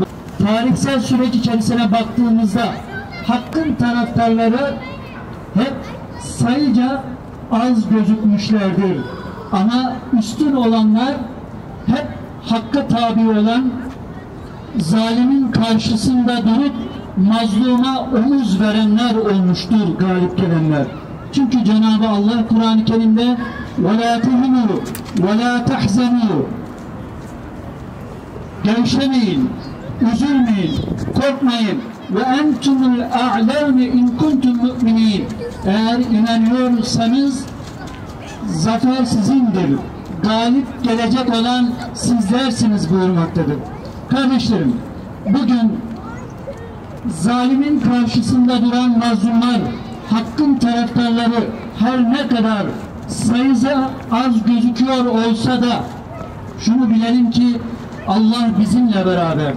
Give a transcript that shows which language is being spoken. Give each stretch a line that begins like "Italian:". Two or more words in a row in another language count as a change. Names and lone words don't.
Turkish: Tarihsel süreç içerisine baktığımızda hakkın taraftarları hep sayıca az gözükmüşlerdir. Ama üstün olanlar hep hakka tabi olan, zalimin karşısında durup mazluma omuz verenler olmuştur, galip gelenler. Çünkü Cenab-ı Allah Kur'an-ı Kerim'de
Arabic: وَلَا تَهِنُوا وَلَا تَحْزَنُوا
Turkish: gevşemeyin, üzülmeyin, korkmayın.
Arabic: وَاَنْتُمُ الْاَعْلَوْنَ اِنْ كُنْتُمْ مُؤْمِنِينَ
Turkish: eğer inanıyorsanız zafer sizindir. Galip gelecek olan sizlersiniz buyurmaktadır. Kardeşlerim, bugün zalimin karşısında duran mazlumlar, hakkın taraftarları her ne kadar sayısı az gözüküyor olsa da şunu bilelim ki Allah bizimle beraberdir.